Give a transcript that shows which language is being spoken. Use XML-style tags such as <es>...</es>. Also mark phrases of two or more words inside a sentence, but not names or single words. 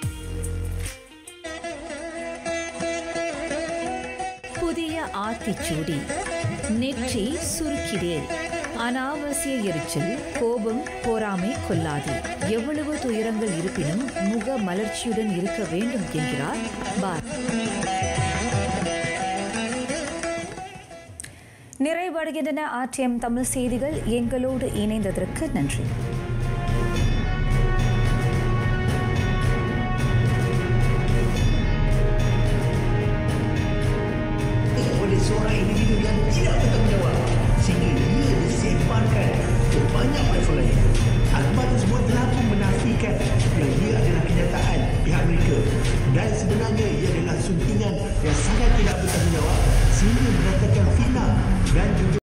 <ta>புதிய ஆத்திச்சூடி, நெற்றி சுருக்கிடேல், அனாவசிய எரிச்சல், கோபம், பொறாமை கொள்ளாது. எவ்வளவு துயரங்கள் இருப்பினும் முக மலர்ச்சியுடன் இருக்க வேண்டும் என்கிறார் பார். நிறைவடைகின்றன RTM தமிழ் செய்திகள். எங்களோடு இணைந்ததற்கு நன்றி.</ta> <ms>Seorang individu yang tidak bertanggungjawab sehingga ia disimpankan ke banyak platform lain. Akhbar tersebut telah pun menafikan yang ia adalah kenyataan pihak mereka dan sebenarnya ia adalah suntingan yang sangat tidak bertanggungjawab sehingga mendatangkan fitnah dan juga</ms>